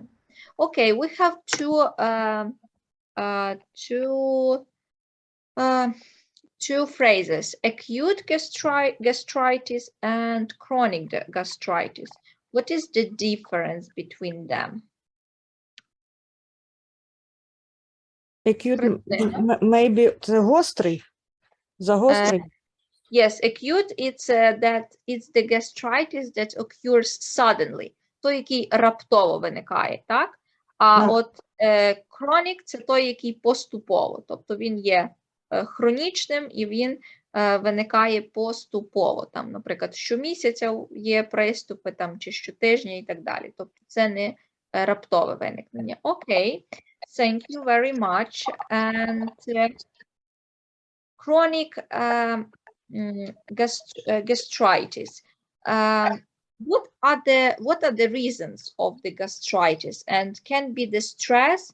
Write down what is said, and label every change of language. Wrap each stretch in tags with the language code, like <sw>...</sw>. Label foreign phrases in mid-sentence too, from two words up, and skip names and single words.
<en>Okay, we have two phrases: acute gastritis and chronic gastritis. What is the difference between them? Acute, maybe</en> <uk>це гострий, загострий.</uk> <en>Yes, acute, it's the gastritis that occurs suddenly,</en> <uk>той, який раптово виникає, так? А от chronic – це той, який поступово, тобто він є хронічним і він виникає поступово. Там, наприклад, щомісяця є приступи, там, чи щотижня і так далі. Тобто це не раптове виникнення. Окей,</uk> <en>thank you very much. And chronic gastritis. What are the reasons of the gastritis, and can be the stress?</en>